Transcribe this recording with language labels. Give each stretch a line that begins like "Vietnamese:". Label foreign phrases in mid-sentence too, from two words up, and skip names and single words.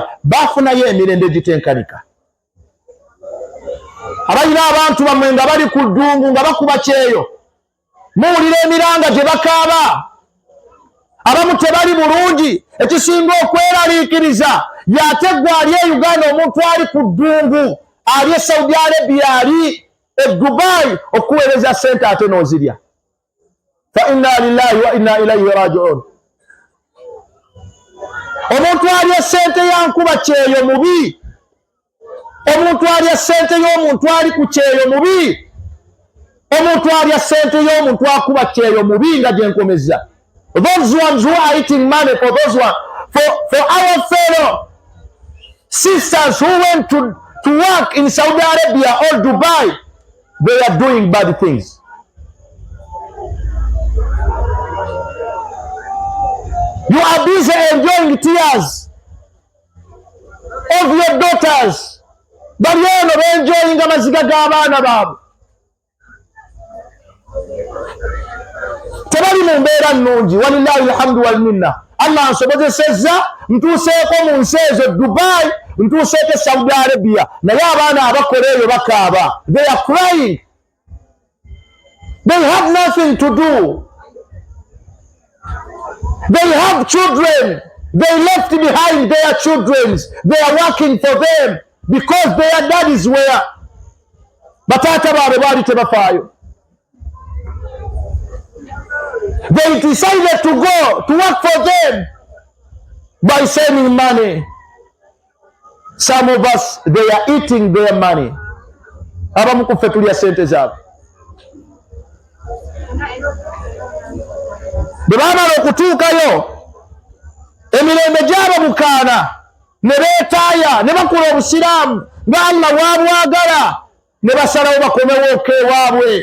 Ganda: Baafunayo emirembe gitenkanika. Abalina abantu bammwe nga bali ku ddungu nga bakuba kyeyo, muwulira emiranga gye bakaaba. Abamu tebali bulungi. Ekisinga okweraliikiriza y'ate gwe ali e Uganda, omuntu ali ku ddungu, ali e Saudi Arabia, ali e Dubai, okuweereza sente ate n'ozirya.
Arabic: فإنا لله وإنا إليه راجعون.
Ganda: Omuntu alya sente ya nkuba kyeyo mubi. Omuntu alya sente y'omuntu ali ku kyeyo mubi. Omuntu alya sente y'omuntu akuba kyeyo mubi nga gye nkomeza.
English: Those ones who are eating money for those ones, for our fellow sisters who went to work in Saudi Arabia or Dubai, they are doing bad things. You are busy enjoying tears of your daughters.
Ganda: Bali eno enjoying amaziga g'abaana baabwe. Tebali mu mbeera nnungi.
Arabic: ولله الحمد والمنة.
Ganda: Allah ansobozesezza ntuuseeko mu nsi ezo Dubai, ntuuseeko Saudi Arabia, naye abaana abakola eyo bakaaba.
English: They are crying. They have nothing to do. They have children. They left behind their children. They are working for them because their daddies were.
Ganda: Batata baabwe baali tebafaayo.
English: They decided to go to work for them by saving money. Some of us, they are eating their money.
Ganda: Abamu kuffe tulya sente zaabwe. Bwe baamala okutuukayo, emirembe gyaba bukaana, ne beetaaya, ne bakula obusiraamu nga Allah bw'abwagala, ne basalawo bakomewo ewaabwe.